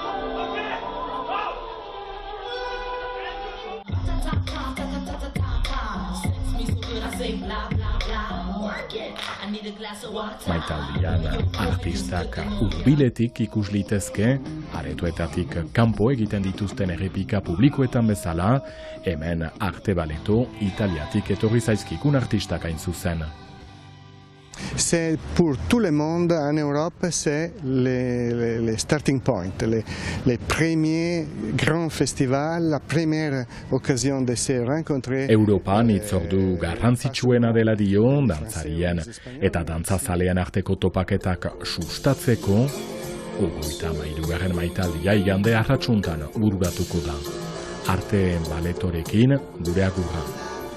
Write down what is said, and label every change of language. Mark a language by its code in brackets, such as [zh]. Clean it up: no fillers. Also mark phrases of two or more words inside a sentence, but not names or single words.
[eu] Maitaldian artistak hurbiletik ikus litezke, aretoetatik kanpo egiten dituzten errepika publikoetan bezala, hemen arte baleto italiatik etorri zaizkikun artistak hain zuzen. [fr] C'est pour tout le monde en Europe, c'est le [en] starting point, [fr] les premiers grands festivals, la première occasion de se rencontrer. [eu] Europan hitzordu garrantzitsuena dela dio dantzarien eta dantzazalean arteko topaketak sustatzeko, 33. Maitaldia igande arratsuntan bururatuko da. Arte baletorekin gure agurra.